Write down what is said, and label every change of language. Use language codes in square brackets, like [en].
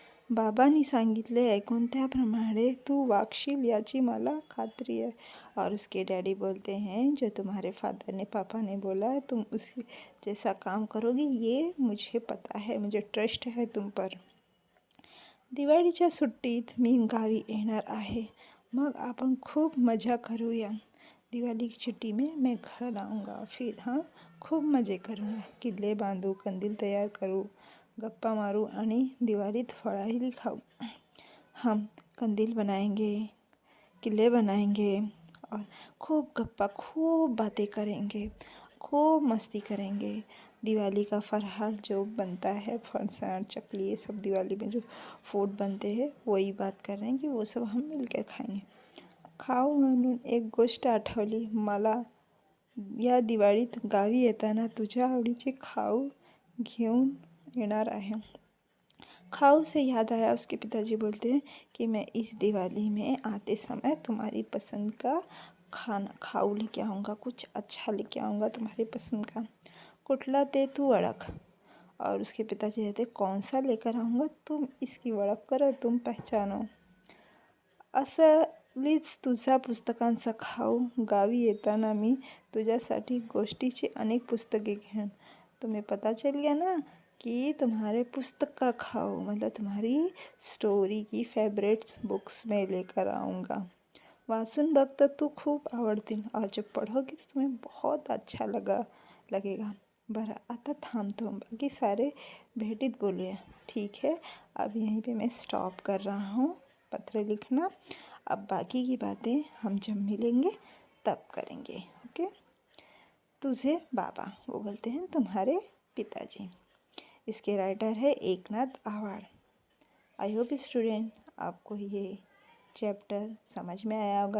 [mr] बाबांनी सांगितले ऐकून त्याप्रमाणे तू वागशील याची मला खात्री है. [hi] और उसके डैडी बोलते हैं जो तुम्हारे फादर ने पापा ने बोला तुम उसके जैसा काम करोगी, ये मुझे पता है, मुझे ट्रस्ट है तुम पर. [mr] दिवाळीच्या सुट्टीत मी गावी येणार आहे, मग आपण खूप मजा करूया. [hi] दिवाली की छुट्टी में मैं घर आऊँगा, फिर हम खूप मजे करूँगा. [mr] किल्ले बांधू, कंदील तयार करू, गप्पा मारू आणि दिवाळीत फराळी खाऊ. [hi] हम कंदील बनाएंगे, किले बनाएंगे और खूब बातें करेंगे, खूब मस्ती करेंगे. दिवाली का फराळ जो बनता है, फरसाण, चकली, ये सब दिवाली में जो फूड बनते हैं वही बात कर रहे हैं कि वो सब हम मिलकर खाएंगे. [mr] खाऊ म्हणून एक गोष्ट आठवली मला. या दिवाळीत गावी येताना तुझ्या आवडीचे खाऊ घेऊन येणार आहे. [hi] खाऊ से याद आया, उसके पिताजी बोलते हैं कि मैं इस दिवाली में आते समय तुम्हारी पसंद का खाना खाऊ लेके आऊँगा, कुछ अच्छा लेके आऊँगा तुम्हारी पसंद का. [mr] कुठला ते तू ओळख. [hi] और उसके पिताजी कहते कौन सा लेकर आऊँगा, तुम इसकी ओळख करो, तुम पहचानो. [mr] असलीच तुझा पुस्तकांचा खाऊ. गावी येताना मी तुझ्यासाठी गोष्टीची अनेक पुस्तके घेऊन. [hi] तुम्हें पता चल गया ना कि तुम्हारे पुस्तक का खाओ मतलब तुम्हारी स्टोरी की फेवरेट्स बुक्स में लेकर आऊँगा. [mr] वाचून बघ तर तू खूप आवडतील [hi] और जब पढ़ोगी तो तुम्हें बहुत अच्छा लगेगा. [mr] बरं आता थांबतो, बाकी सारे भेटीत बोलूया. [hi] ठीक है, अब यहीं पे मैं स्टॉप कर रहा हूँ पत्र लिखना. अब बाकी की बातें हम जब मिलेंगे तब करेंगे. ओके. [mr] तुझे बाबा, [hi] वो बोलते हैं तुम्हारे पिताजी. इसके राइटर है एकनाथ आवाड़. आई होप स्टूडेंट आपको ये चैप्टर समझ में आया होगा.